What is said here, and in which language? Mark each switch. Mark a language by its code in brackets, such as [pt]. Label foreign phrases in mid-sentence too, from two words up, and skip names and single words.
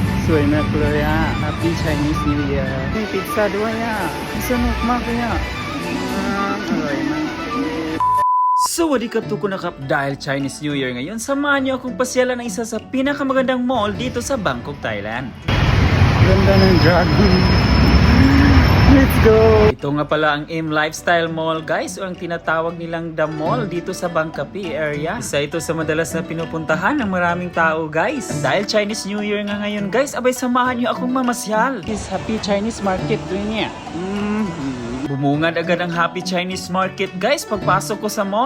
[th] สวยมากเลยอ่ะ [en] Happy Chinese New Year [th] มีพิซซ่าด้วยอ่ะสนุกมากเลยอ่ะอร่อยมาก สวัสดีครับ [tl] Tuko na Krap dahil Chinese New Year ngayon, samahan niyo akong pasyalan ng isa sa pinakamagandang mall dito sa Bangkok, Thailand. Ganda ng dragon. [en] Let's go! [tl] Ito nga pala ang M Lifestyle Mall guys, o ang tinatawag nilang The Mall dito sa Bangkapi area. Isa ito sa madalas na pinupuntahan ng maraming tao guys. Dahil Chinese New Year nga ngayon guys, abay samahan niyo akong mamasyal. [en] This Happy Chinese Market [tl] doon niya. Bumungad agad ang Happy Chinese Market guys pagpasok ko sa mall.